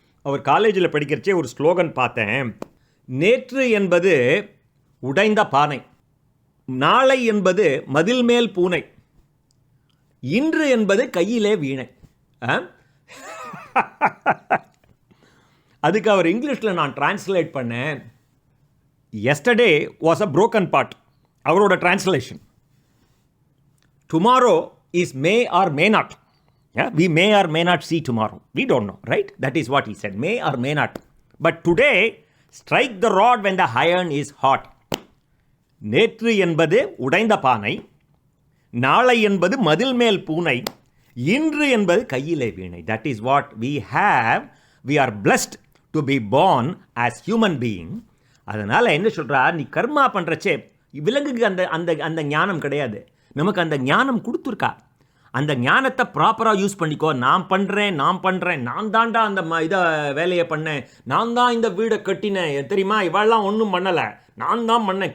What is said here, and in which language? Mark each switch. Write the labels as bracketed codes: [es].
[ta] அவர் காலேஜில் படிக்கிறச்சே ஒரு ஸ்லோகன் பார்த்தேன். நேற்று என்பது உடைந்த பானை, நாளை என்பது மதில் மேல் பூனை, இன்று என்பது கையிலே வீணை. அதுக்கு அவர் இங்கிலீஷில் நான் டிரான்ஸ்லேட் பண்ணேன். [en] Yesterday was a broken pot. [ta] அவரோட translation, [en] Tomorrow is may or may not. We may or may not see tomorrow. We don't know, right? That is what he said, may or may not. But today, strike the rod when the iron is hot. [ta] நேற்று என்பது உடைந்த பானை, நாளை என்பது மதில் மேல் பூனை, இன்று என்பது கையிலே வீணை. [en] That is what we have. We are blessed to be born as human being. [ta] அதனால் என்ன சொல்கிறா, நீ கர்மா பண்ணுறச்சே விலங்குக்கு அந்த அந்த அந்த ஞானம் கிடையாது. நமக்கு அந்த ஞானம் கொடுத்துருக்கா. அந்த ஞானத்தை ப்ராப்பராக யூஸ் பண்ணிக்கோ. நான் பண்ணுறேன், நான் தாண்டா அந்த இதை வேலையை பண்ணேன், நான் தான் இந்த வீடை கட்டினேன் தெரியுமா, இவெல்லாம் ஒன்றும் பண்ணலை, நான் தான் பண்ணேன்.